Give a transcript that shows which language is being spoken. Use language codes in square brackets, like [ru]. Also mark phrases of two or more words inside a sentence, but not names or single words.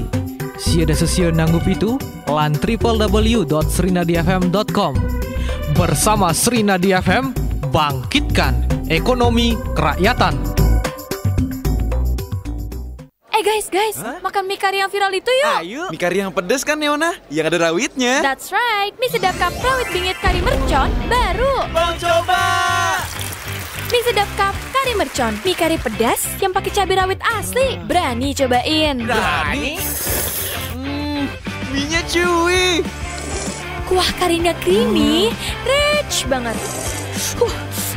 [id] Siada sesio nanggup itu lan www.srinadiafm.com. Bersama Srinadi FM, bangkitkan ekonomi kerakyatan. Guys, makan mie kari yang viral itu yuk. Ayo, mie kari yang pedes kan Neona? Yang ada rawitnya. [en] That's right, [id] mie sedap cup rawit bingit kari mercon baru. Mau coba? Mie sedap cup kari mercon, mie kari pedas yang pakai cabai rawit asli. Berani cobain? Berani? Mie-nya chewy. Kuah karinya [en] creamy, rich [id] banget.